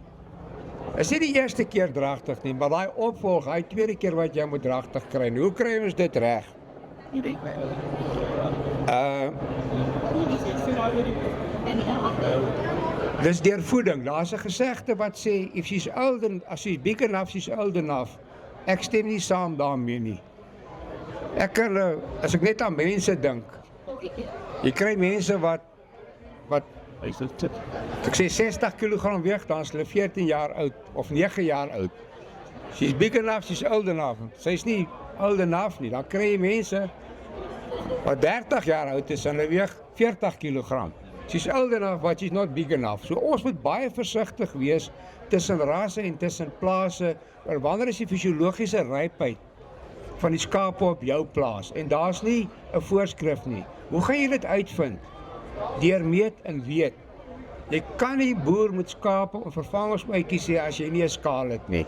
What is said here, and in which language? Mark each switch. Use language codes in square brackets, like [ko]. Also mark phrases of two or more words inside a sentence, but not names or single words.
[af] Is nie die eerste keer dragtig nie, maar daai opvolg, daai tweede keer wat jy moet dragtig kry. Hoe kry ons dit reg? Dis deur voeding. Daar's 'n gesegde wat sê, [en] if she's old and, as she's big enough, she's old enough. [af] Ek stem nie saam daarmee nie. Ek kan, as ek net aan mense dink, jy kry mense wat ek sê 60 kg weeg, dan is hulle 14 jaar oud, of 9 jaar oud. [en] She's big enough, she's old enough. [af] Sy is nie [en] old enough [af] nie, dan kry jy mense wat 30 jaar oud is, en hulle weeg 40 kg. [en] She's old enough, but she's not big enough. [af] So ons moet baie versigtig wees tussen rasse en tussen plase, oor wanneer is die fisiologiese rypheid van die skape op jou plaas, en daar's nie 'n voorskrif nie. Hoe gaan jy dit uitvind? Deur meet en weet. Jy kan nie boer met skape of vervangingsootjies sê as jy nie 'n skaal het nie.